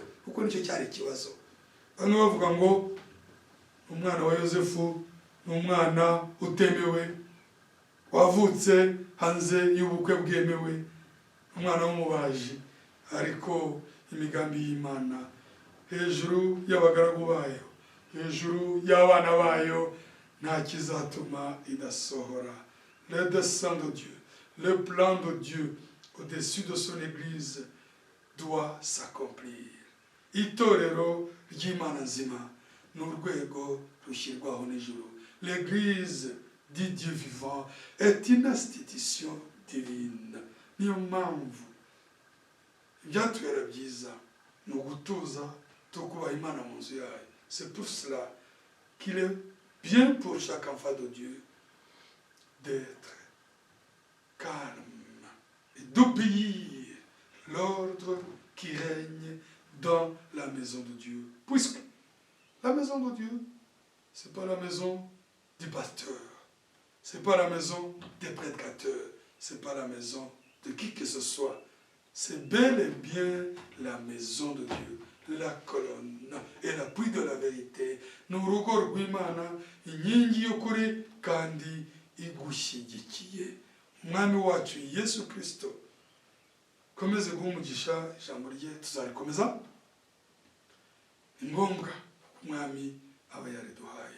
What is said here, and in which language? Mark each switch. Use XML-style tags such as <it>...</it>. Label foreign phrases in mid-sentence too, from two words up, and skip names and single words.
<rw>Kuko nicyo cyari ikibazo. Bamwe bavuga ngo umwana wa Yosefu ni umwana utemewe, wavutse hanze y'ubukwe bwemewe, umwana w'umubaji. Ariko imigambi y'Imana hejuru y'abagaragu bayo, hejuru y'abana bayo, nta kizatuma idasohora.</rw> <fr>Le dessein de Dieu, le plan de Dieu au-dessus de son Église doit s'accomplir.</fr> <rw>Itorero ry'Imana nzima n'urwego rushyirwaho n'ijuru.</rw> <fr>L'Église dit Dieu vivant est une institution divine.</fr> <rw>Niyo mpamvu ibyatubera byiza ni ugutuza tukubaha Imana mu nzu yayo.</rw> <fr>C'est pour cela qu'il est bien pour chaque enfant de Dieu d'être calme et d'obéir l'ordre qui règne dans la maison de Dieu. Puisque la maison de Dieu, c'est pas la maison du pasteur, c'est pas la maison des prédicateurs, c'est pas la maison de qui que ce soit. C'est bel et bien la maison de Dieu, la colonne et l'appui de la vérité.</fr> <rw>N'urugo rw'Imana, inkingi y'ukuri kandi igushyigikiye. Umwami wacu Yesu Kristo komeze guhumugisha ijambo rye, tuzarikomeza. Ni ngombwa umwami aba yariduhaye.</rw>